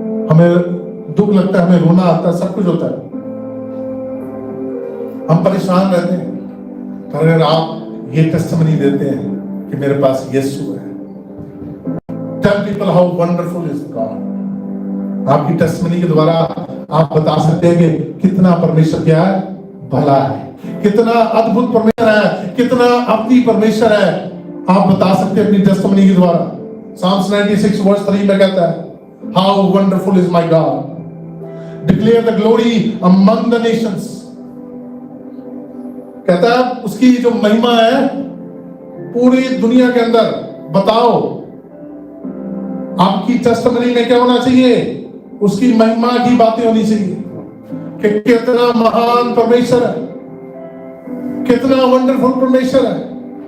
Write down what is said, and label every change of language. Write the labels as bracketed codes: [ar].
[hi] हमें दुख लगता है, हमें रोना आता है, सब कुछ होता है, हम परेशान रहते हैं, पर अगर आप ये टेस्टिमनी देते हैं कि मेरे पास यीशु है, [en] Tell people how wonderful is God. [hi] आपकी टेस्टिमनी के द्वारा आप बता सकते हैं कि कितना परमेश्वर क्या है, भला है, कितना अद्भुत परमेश्वर है, कितना अपनी परमेश्वर है। आप बता सकते हैं अपनी टेस्टिमनी के द्वारा। [en] Psalms 96 verse 3 [hi] में कहता है, [en] how wonderful is my God, declare the glory among the nations। [hi] कहता है उसकी जो महिमा है पूरी दुनिया के अंदर बताओ। आपकी टेस्टिमनी में क्या होना चाहिए, उसकी महिमा की बातें होनी चाहिए कि कितना महान परमेश्वर है, कितना वंडरफुल परमेश्वर है।